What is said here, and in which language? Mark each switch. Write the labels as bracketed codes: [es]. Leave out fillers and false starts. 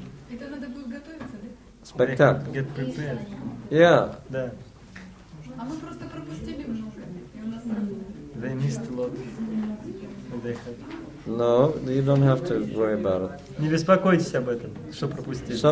[ru] Это надо будет готовиться, да? [en] Spectacle. Get prepared. Yeah. [ru] Да. А мы просто пропустили много. И у нас... [en] They missed a lot. They had. No, you don't have to worry about it. [ru] Не беспокойтесь об этом, что пропустили.